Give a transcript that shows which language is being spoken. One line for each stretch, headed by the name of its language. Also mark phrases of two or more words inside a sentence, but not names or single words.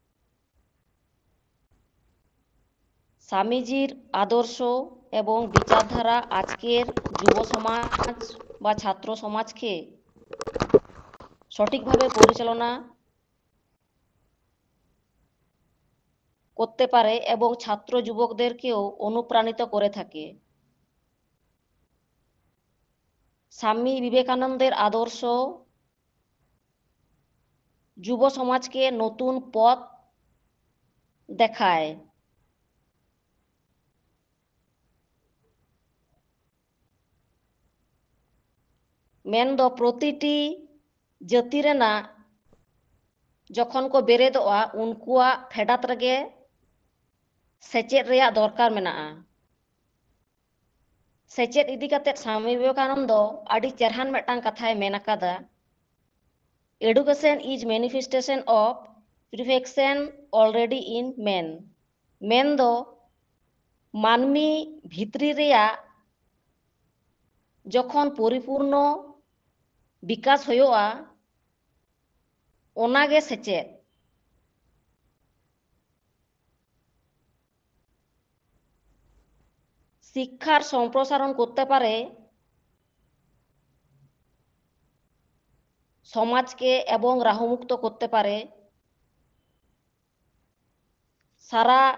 Bangla: স্বামীজির আদর্শ এবং বিচারধারা আজকের যুব সমাজ বা ছাত্র সমাজকে সঠিকভাবে পরিচালনা করতে পারে এবং ছাত্র যুবকদেরকেও অনুপ্রাণিত করে থাকে। স্বামী বিবেকানন্দের আদর্শ যুব সমাজকে নতুন পথ দেখায়।
Santali: ᱢᱮᱱᱫᱚ ᱯᱨᱚᱛᱤᱴᱤ ᱡᱟᱹᱛᱤ ᱨᱮᱱᱟᱜ ᱡᱚᱠᱷᱚᱱ ᱠᱚ ᱵᱮᱨᱮᱫᱚᱜᱼᱟ ᱩᱱᱠᱩᱣᱟᱜ ᱯᱷᱮᱰᱟᱛ ᱨᱮᱜᱮ ᱥᱮᱪᱮᱫ ᱨᱮᱭᱟᱜ ᱫᱚᱨᱠᱟর ᱢᱮᱱᱟᱜᱼᱟ। sechet idi katet Swami Vivekananda adi cherhan metang kathay men akada.
English: Education is manifestation of perfection already in man.
Santali: Men do manmi bhitri reya jokhon poripurno bikas hoyoa onage sechet.
Bangla: শিক্ষার সম্প্রসারণ করতে পারে সমাজকে এবং রাহুমুক্ত করতে পারে সারা